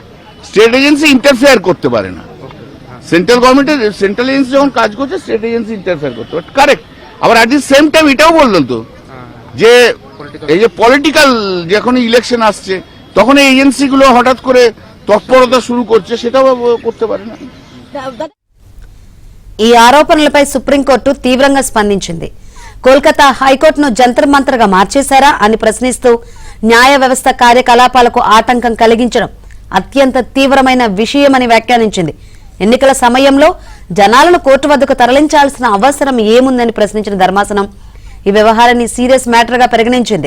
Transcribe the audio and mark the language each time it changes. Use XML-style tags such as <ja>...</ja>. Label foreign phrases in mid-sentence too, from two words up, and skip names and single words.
<en>state state agency interfere</en> <bn>করতে পারে না।</bn> <en>central government's central agency</en> <bn>যখন কাজ করছে</bn> <en>state agency interfere</en> <bn>করতে পারে, কারেক্ট। আবার</bn> <en>at the same time</en> <bn>এটাও বললেন তো যে এই যে পলিটিক্যাল যখন ইলেকশন আসছে তখন এই এজেন্সিগুলো হঠাৎ করে তৎপরতা শুরু করছে, সেটাও করতে পারে না।</bn> <te>ఈ ఆరోపణలపై సుప్రీంకోర్టు తీవ్రంగా స్పందించింది. కోల్కతా హైకోర్టును జంతర్ మంతర్గా మార్చేశారా అని ప్రశ్నిస్తూ న్యాయ వ్యవస్థ కార్యకలాపాలకు ఆటంకం కలిగించడం అత్యంత తీవ్రమైన విషయమని వ్యాఖ్యానించింది. ఎన్నికల సమయంలో జనాలను కోర్టు వద్దకు తరలించాల్సిన అవసరం ఏముందని ప్రశ్నించిన ధర్మాసనం ఈ వ్యవహారాన్ని</te> <en>serious matter</en> <te>పరిగణించింది.</te>